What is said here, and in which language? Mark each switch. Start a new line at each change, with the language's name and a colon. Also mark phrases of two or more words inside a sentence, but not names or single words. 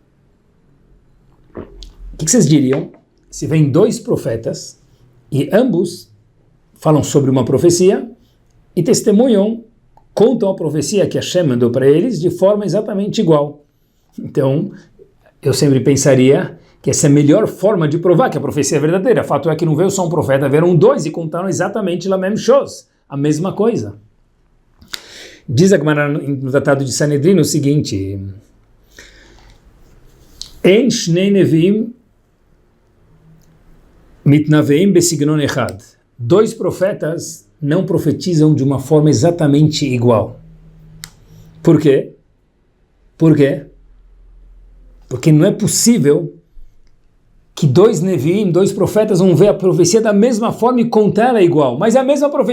Portuguese: O que vocês diriam se vem 2 profetas e ambos falam sobre uma profecia e testemunham, contam a profecia que Hashem mandou para eles de forma exatamente igual? Então, eu sempre pensaria que essa é a melhor forma de provar que a profecia é verdadeira. O fato é que não veio só um profeta, vieram 2 e contaram exatamente
French: la même chose,
Portuguese: a mesma coisa. Diz a Gemara no Tratado de Sanedrin o seguinte:
Hebrew: אין שני נביאים מתנבאים בסגנון אחד.
Portuguese: 2 profetas não profetizam de uma forma exatamente igual. Por quê? Por quê? Porque não é possível que 2 neviim, 2 profetas vão ver a profecia da mesma forma e contar ela igual.